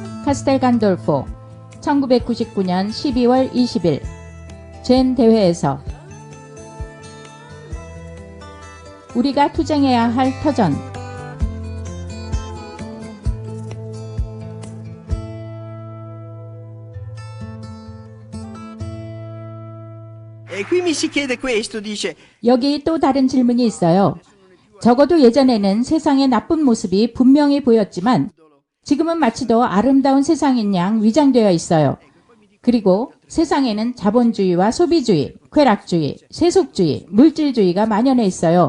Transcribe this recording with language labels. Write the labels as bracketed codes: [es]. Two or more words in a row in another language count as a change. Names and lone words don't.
[ko] 카스텔 간돌포 1999년 12월 20일 젠 대회에서 우리가 투쟁해야 할 터전. [it] E qui mi si chiede questo, dice, [ko] 여기 또 다른 질문이 있어요. 적어도 예전에는 세상의 나쁜 모습이 분명히 보였지만 지금은 마치 더 아름다운 세상인 양 위장되어 있어요. 그리고 세상에는 자본주의와 소비주의, 쾌락주의, 세속주의, 물질주의가 만연해 있어요.